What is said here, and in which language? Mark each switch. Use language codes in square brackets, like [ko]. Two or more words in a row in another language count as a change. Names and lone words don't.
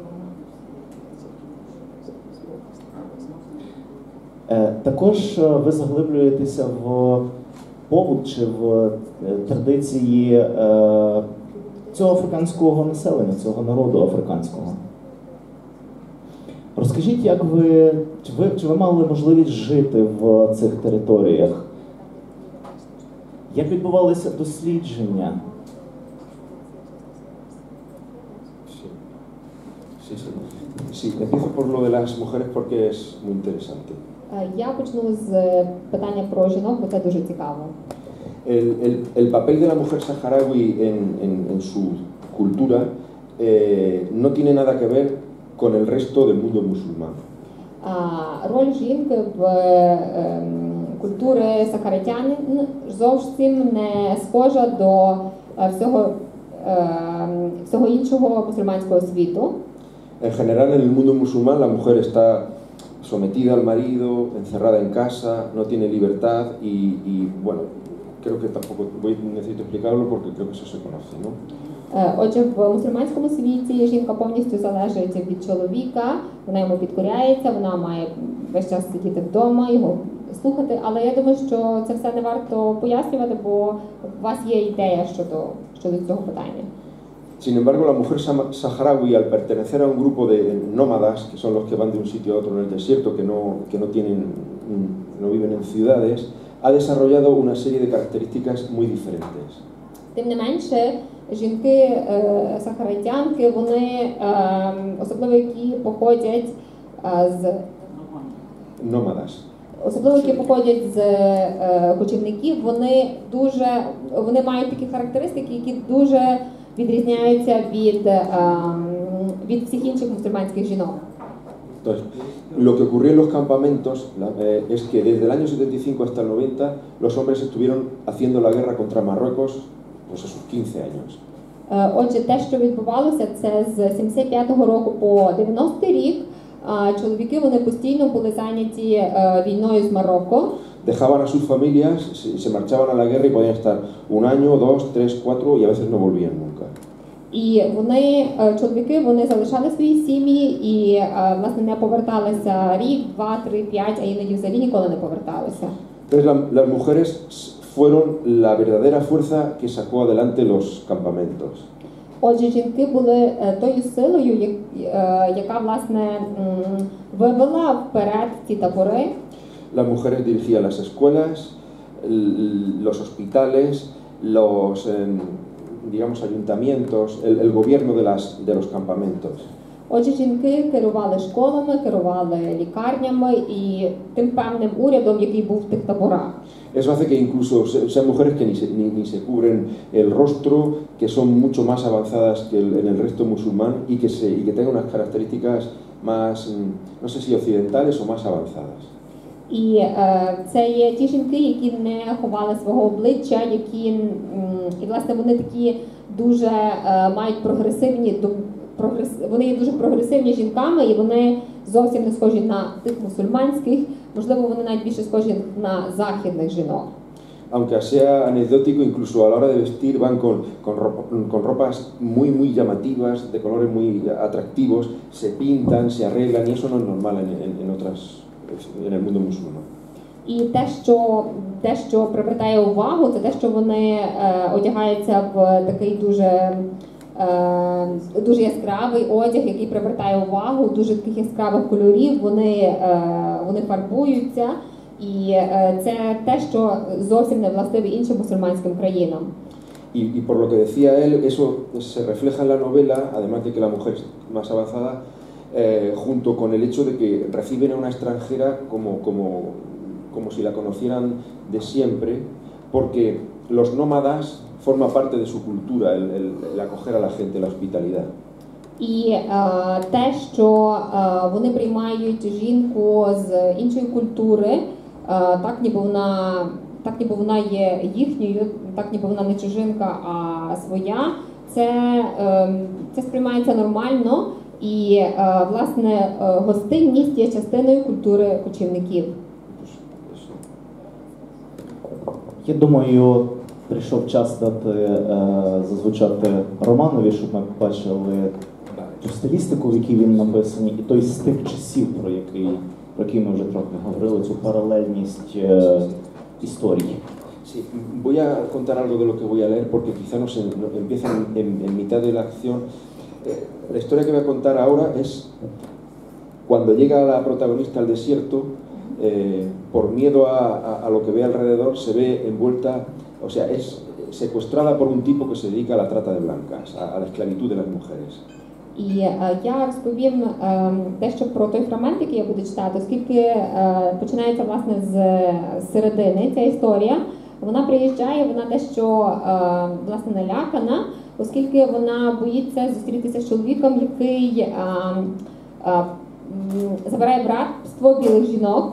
[uk] Також ви заглиблюєтеся в побут чи в традиції цього африканського населення, цього народу африканського. Розкажіть, як чи ви мали можливість жити в цих територіях? Як відбувалися дослідження? [es] Sí, empiezo por lo de las mujeres porque es muy interesante. [uk] Я почну з питання про жінок, бо це дуже цікаво. [es] El papel de la mujer saharaui en su cultura no tiene nada que ver con el resto del mundo musulmán. [uk] Роль жінки в культури сахаритян зовсім не схожа до всього іншого мусульманського світу. [es] En general, en el mundo musulmán, la mujer está sometida al marido, encerrada en casa, no tiene libertad y bueno, creo que tampoco necesito explicarlo porque creo que eso se conoce, ¿no? [uk] Отже, в мусульманському світі жінка повністю залежить від чоловіка, вона йому підкоряється, вона має весь час сидіти вдома, його слухати, але я думаю, що це все не варто пояснювати, бо у вас є ідея щодо цього питання. [es] Sin embargo, la mujer saharaui, al pertenecer a un grupo de nómadas, que son los que van de un sitio a otro en el desierto, que no viven en ciudades, ha desarrollado una serie de características muy diferentes. [uk] Тим не менше, жінки сахаритянки, вони, особливо які походять з кочівників, вони мають такі характеристики, які дуже відрізняються від всіх інших мусульманських жінок. [es] Entonces, lo que ocurrió en los campamentos es que desde el año 75 hasta el 90 los hombres estuvieron haciendo la guerra contra Marruecos pues a sus 15 años. [uk] Отже, те, що відбувалося, це з 75-го року по 90-й рік. Чоловіки, вони постійно були зайняті війною з Марокко. [es] Dejaban a sus familias, se marchaban a la guerra y podían estar un año, 2, 3, 4 y a veces no volvían nunca. [uk] І чоловіки, вони залишали свої сім'ї і, власне, не поверталися рік, 2, 3, 5, а іноді взагалі ніколи не поверталися. [es] Entonces las mujeres fueron la verdadera fuerza que sacó adelante los campamentos. [uk] Отже, жінки були тою силою, яка, власне, вивела вперед ці табори. [es] Las mujeres dirigían las escuelas, los hospitales, los digamos ayuntamientos, el gobierno de los campamentos. [uk] Отже, жінки керували школами, керували лікарнями і тим певним урядом, який був в тих таборах. [es] Eso hace que incluso sean mujeres que ni se cubren el rostro, que son mucho más avanzadas que en el resto musulmán y que tengan unas características más, no sé si occidentales o más avanzadas. [uk] І це є ті жінки, які не ховали свого обличчя, і власне вони такі дуже мають вони є дуже прогресивні жінками, і вони зовсім не схожі на тих мусульманських, можливо, вони навіть більше схожі на західних жінок. [es] Aunque sea anecdótico, incluso a la hora de vestir van con ropas muy llamativas, de colores muy atractivos, se pintan, se arreglan y eso no es normal en el mundo musulmán. [uk] І те, що привертає увагу, це те, що вони одягаються в такий дуже яскравий одяг, який привертає увагу, дуже таких яскравих кольорів, вони фарбуються, і це те, що зовсім не властиве іншим мусульманським країнам. [es] Y por lo que decía él, eso se refleja en la novela, además de que la mujer es más avanzada, junto con el hecho de que reciben a una extranjera como si la conocieran de siempre, porque los nómadas forma parte de su cultura, el acoger a la gente, la hospitalidad. [uk] І те, що вони приймають жінку з іншої культури, так ніби вона є їхньою, так ніби вона не чужинка, а своя, це сприймається нормально, і власне гостинність є частиною культури кочівників. Я думаю, прийшов час дати зазвучати Романові, щоб ми побачили ту стилістику, в якій він написаний, і той стиль часів, про який ми вже трохи говорили, цю паралельність історії. [es] Sí, voy a contar algo de lo que voy a leer porque quizá no empieza en mitad de la acción. La historia que voy a contar ahora es cuando llega la protagonista al desierto, por miedo a lo que ve alrededor, se ve envuelta, o sea, es secuestrada por un tipo que se dedica a la trata de blancas, a la esclavitud de las mujeres. [uk] І я розповім дещо про той фрагмент, який я буду читати, оскільки починається власне з середини ця історія. Вона приїжджає, вона дещо власне налякана, оскільки вона боїться зустрітися з чоловіком, який забирає в рабство білих жінок.